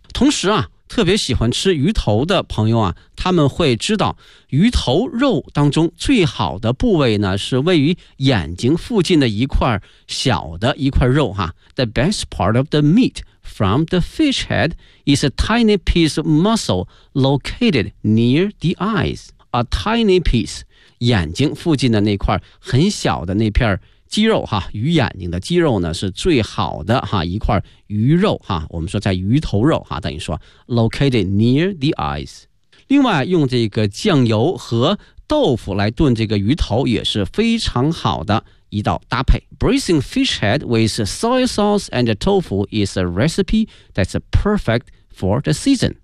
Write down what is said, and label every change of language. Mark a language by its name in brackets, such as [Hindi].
[Chinese] 同时啊，特别喜欢吃鱼头的朋友啊，他们会知道鱼头肉当中最好的部位呢，是位于眼睛附近的一块小的一块肉哈。 [English] The best part of the meat from the fish head is a tiny piece of muscle located near the eyes. A tiny piece， [Chinese] 眼睛附近的那块很小的那片肌肉哈，鱼眼睛的肌肉呢是最好的哈，一块鱼肉哈，我们说在鱼头肉哈，等于说 [English] located near the eyes。 [Chinese] 另外用这个酱油和豆腐来炖这个鱼头也是非常好的一道搭配。 [English] Braising fish head with soy sauce and tofu is a recipe that's perfect for the season。